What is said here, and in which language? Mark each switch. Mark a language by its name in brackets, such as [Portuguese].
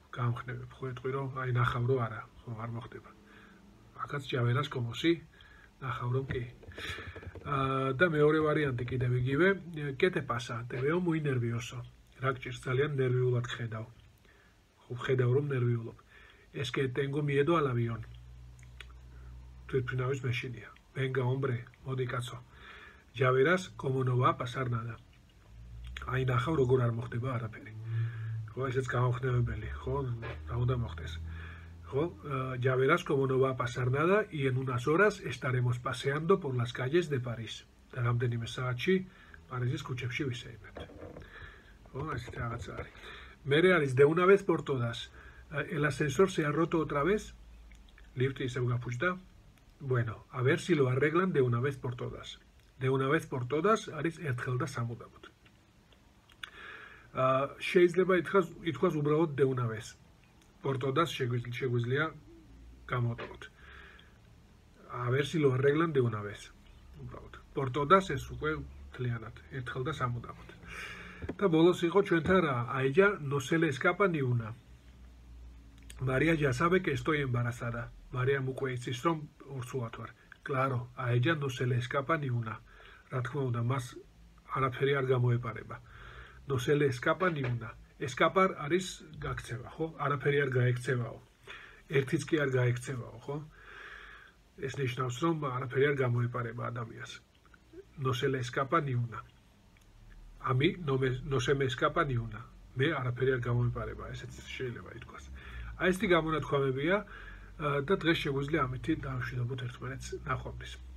[Georgian] გამხნევებ, ხო ეტყვი რომ აინახავ რომ არა, ხო, არ მოხდება. აქაც [Spanish] ya verás como si, [Georgian] ნახავ რომ კი. და მეორე ვარიანტი კიდევ იგივე, [Spanish] ¿qué te pasa? Te veo muy nervioso. [Georgian] რა გჭირს ძალიან ნერვიულად ხედავ. ხო, ხედავ რომ ნერვიულობ. [Spanish] Es que tengo miedo al avión. [Georgian] თვითმფრინავის მეშინია. [Spanish] Venga, hombre, [Georgian] მოდი კაცო. [Spanish] Ya verás como no va a pasar nada. [Georgian] აინახავ როგორ არ მოხდება არაფერი. ხო, ესეც გამახნევებელი, ხო, რა უნდა მოხდეს. [Spanish] ხო, ya verás como no va a pasar nada y en unas horas estaremos paseando por las calles de París. [Georgian] და რამდენიმე საათში პარიზის ქუჩებში ვისეირებთ. ხო, ესეთი რაღაცა არის. მერე არის [Spanish] de una vez por todas. El ascensor se ha roto otra vez. [Georgian] Lifti ისევ გაფუჭდა. [Spanish] Bueno, a ver si lo arreglan de una vez por todas. De una vez por todas [Georgian] არის ერთხელ და სამუდამოდ. შეიძლება ითქვას უბრალოდ [Spanish] de una vez. Por todas [Georgian] შეგვიძლია გამოვტოვოთ. [Spanish] A ver si lo arreglan de una vez. [Georgian] უბრალოდ. [Spanish] Por todas [Georgian] ეს უკვე თლიანად ერთხელ და სამუდამოდ. და ბოლოს იყო ჩვენთან რა, [Spanish] a ella no se le escapa ni una. María ya sabe que estoy embarazada. María [Georgian] უკვე იცის რომ ორსულად ვარ. [Spanish] Claro, a ella no se le escapa ni una. [Georgian] რა თქმა უნდა, მას არაფერი არ გამოეპარება. [Spanish] No se le escapa ni una. [Georgian] Escapar არის გაქცევა, ხო? არაფერი არ გაექცევაო. ერთიც კი არ გაექცევაო, ხო? ეს ნიშნავს, რომ არაფერი არ გამოეპარება ადამიანს. [Spanish] No se le escapa ni una. A mí no se me escapa ni una. [Georgian] მე არაფერი არ გამოეპარება, ესეც შეიძლება ითქვას. აი ესეთი გამონათქვამებია და დღეს შეგვიძლია ამითი დავშვიდობოთ ერთმანეთს. ნახვამდის.